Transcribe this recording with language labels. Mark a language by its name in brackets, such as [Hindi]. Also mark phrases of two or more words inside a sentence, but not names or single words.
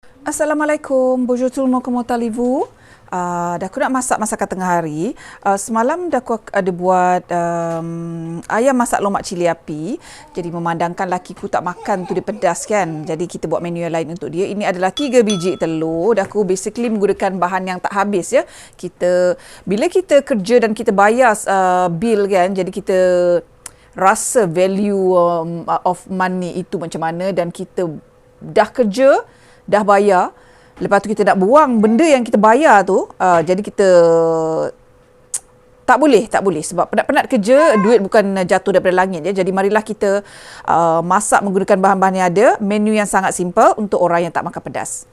[French] Assalamualaikum, bonjour tout le monde, comment allez-vous? [Malay] Dah aku nak masak masakan tengah hari. Semalam dah aku ada buat ayam masak lomak cili api. Jadi memandangkan lakiku tak makan tu dia pedas kan. Jadi kita buat menu yang lain untuk dia. Ini adalah 3 biji telur. Dah aku basically menggunakan bahan yang tak habis ya. Bila kita kerja dan kita bayar bil kan, jadi kita rasa [English] value of money [Malay] itu macam mana, dan kita dah kerja, dah bayar, lepas tu kita nak buang benda yang kita bayar tu, jadi kita tak boleh sebab penat-penat kerja, duit bukan jatuh daripada langit ya. Jadi marilah kita masak menggunakan bahan-bahan yang ada, menu yang sangat simple untuk orang yang tak makan pedas.